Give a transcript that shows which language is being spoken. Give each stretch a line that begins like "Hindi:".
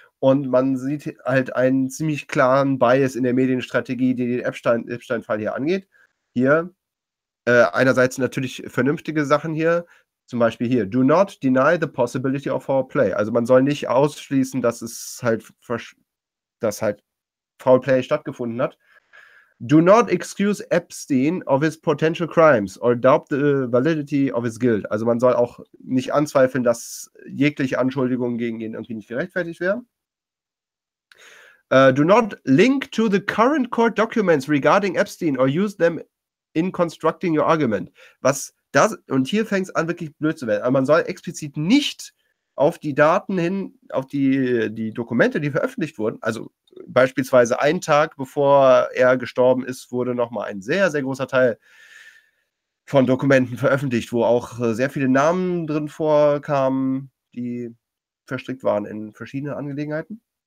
German: Und man sieht halt einen ziemlich klaren Bias in der Medienstrategie, die den Epstein-Fall hier angeht. Hier einerseits natürlich vernünftige Sachen hier, zum Beispiel hier,
English: do not deny the possibility of foul play.
German: Also man soll nicht ausschließen, dass es halt, dass halt foul play stattgefunden hat.
English: Do not excuse Epstein of his potential crimes or doubt the validity of his guilt.
German: Also man soll auch nicht anzweifeln, dass jegliche Anschuldigungen gegen ihn irgendwie nicht gerechtfertigt wären.
English: Do not link to the current court documents regarding Epstein or use them in constructing your argument.
German: Was das, und hier fängt es an, wirklich blöd zu werden. Also man soll explizit nicht auf die Daten hin, auf die Dokumente, die veröffentlicht wurden, also beispielsweise einen Tag, bevor er gestorben ist, wurde nochmal ein sehr, sehr großer Teil von Dokumenten veröffentlicht, wo auch sehr viele Namen drin vorkamen, die verstrickt waren in verschiedene Angelegenheiten.